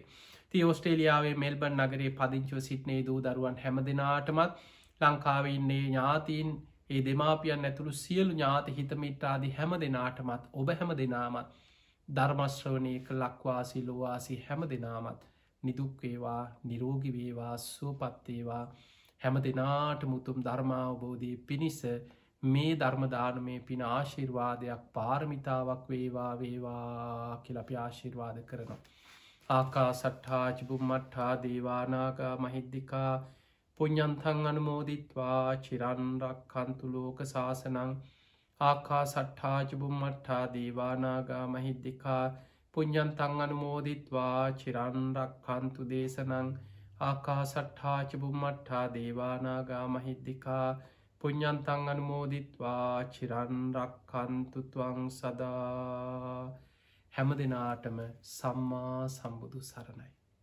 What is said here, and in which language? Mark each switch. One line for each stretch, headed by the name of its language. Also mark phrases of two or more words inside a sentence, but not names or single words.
Sinhala: ඉතින් ඕස්ට්‍රේලියාවේ මෙල්බර්න් නගරයේ පදිංචිව සිටින දූ දරුවන් හැමදෙනාටමත් ලංකාවේ ඉන්නේ ඥාතීන් ඒ දෙමාපියන් ඇතුළු සියලු ඥාති හිතමිත්‍රාදී හැමදෙනාටමත් ඔබ හැමදෙනාමත් ධර්ම ශ්‍රවණය කළ ලක්වාසී ලෝවාසී හැමදෙනාමත් නිදුක් වේවා නිරෝගී වේවා සුවපත් වේවා හැමදෙනාටම උතුම් ධර්මාවබෝධය පිණිස මේ ධර්ම දානමේ පින ආශිර්වාදයක් පාරමිතාවක් වේවා වේවා කියලා අපි ආශිර්වාද කරනවා.
Pali: ආකාසට්ඨා චුම්මට්ඨා දේවා නාග මහිද්దికා පුඤ්ඤන්තං අනුමෝදිත්වා චිරන් රක්ඛන්තු ලෝක සාසනං. ආකාසට්ඨා චුම්මට්ඨා දේවා නාග මහිද්దికා පුඤ්ඤන්තං අනුමෝදිත්වා චිරන් රක්ඛන්තු දේශනං. ආකාසට්ඨා චුම්මට්ඨා දේවා නාග මහිද්దికා පුඤ්ඤන්තං අනුමෝදිත්වා චිරන් රක්ඛන්තු ත්වං සදා.
Sinhala: හැම දිනාටම සම්මා සම්බුදු සරණයි.